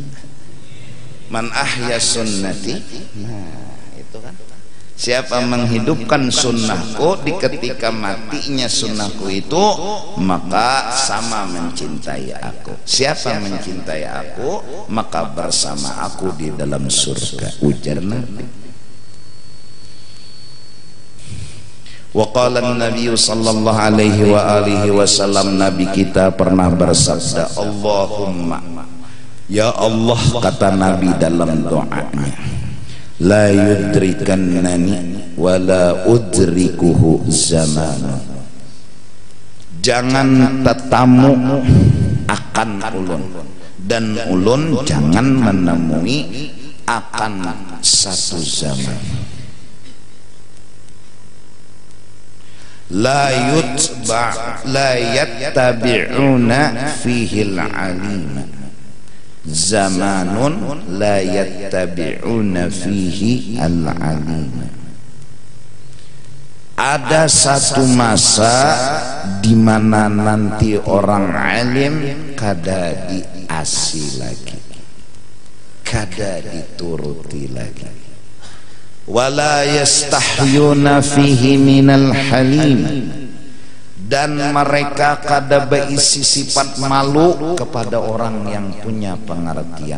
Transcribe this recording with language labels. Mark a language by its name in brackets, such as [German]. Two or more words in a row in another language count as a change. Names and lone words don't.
[Arabic] من أحيا سنتي, [Banjar] nah itu kan, siapa menghidupkan sunnahku di ketika matinya sunnahku itu, maka sama mencintai aku. Siapa mencintai aku, maka bersama aku di dalam surga. Ujar Nabi. [Arabic] وقال النبي صلى الله عليه وعلى آله وسلم, [Banjar] nabi kita pernah bersabda, Allahumma, ya Allah, kata nabi dalam doanya, [Arabic] لا يدركني ولا أدركه زمان. [Banjar] Jangan tetamu akan ulun dan ulun jangan menemui akan satu zaman. [Arabic] لا يتبعون فيه العالم زمان لا يتبعون فيه العالم. [Banjar] Ada satu masa di mana nanti orang alim kada asi lagi, kada dituruti lagi. [Arabic] ولا يستحيون فيه من الحليم, [Banjar] dan mereka kada berisi sifat malu kepada orang yang punya pengertian.